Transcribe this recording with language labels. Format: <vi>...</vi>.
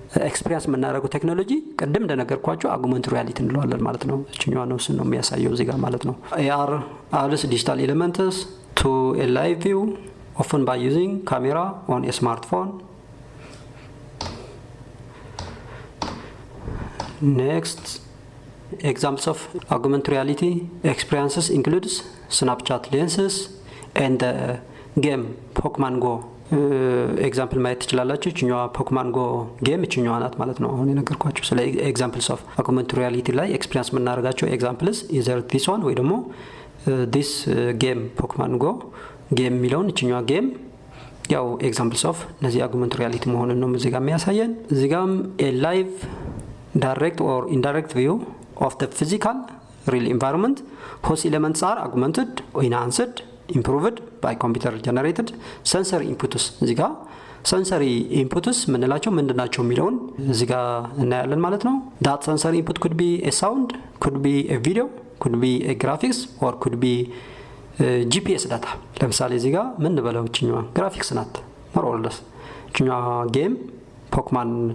<am>ኤክስፒሪየንስ የምናደርገው ቴክኖሎጂ ቅድም እንደነገርኳችሁ አጉመንት ሪያሊቲ እንለዋለን ማለት ነው። እቺኛዋ ነው እሱን ነው የሚያሳየው እዚህ ጋር ማለት ነው።</am> <en>AR adds digital elements to a live view often by using camera on a smartphone. Next, examples of augmented reality experiences includes Snapchat lenses and the game Pokemon Go.</en> <am>ኤግዛምፕል ማየት ትችላላችሁ። እኛዋ ፖኬሞን ጎ ጌም እኛዋ ናት ማለት ነው። አሁን የነገርኳችሁ ስለ ኤግዛምፕልስ ኦፍ አጉመንትድ ሪያሊቲ ላይ ኤክስፒሪየንስ የምናደርጋቸው ኤግዛምፕልስ ኢዘር ዲስ ዋን ወይ ደግሞ ዲስ ጌም ፖኬሞን ጎ ጌም የሚለውን እኛዋ ጌም ያው ኤግዛምፕልስ ኦፍ እነዚህ አጉመንትድ ሪያሊቲ መሆኑን ነው እዚህ ጋር የሚያሳየን። እዚህ ጋርም ኤ ላይቭ</am> <en>direct or indirect view of the physical real environment whose elements are augmented, enhanced, improved by computer generated sensory inputs. እዚህ ጋር sensory inputs</en> <am>ምንላቸው ምንድናቸው የሚለውን እዚህ ጋር እናያለን ማለት ነው።</am> <en>that sensory input could be a sound, could be a video, could be a graphics or could be GPS data.</en> <am>ለምሳሌ እዚህ ጋር ምን በለው እቺኛዋ graphics ናት more or less እቺኛዋ ጌም ፖኬሞን</am>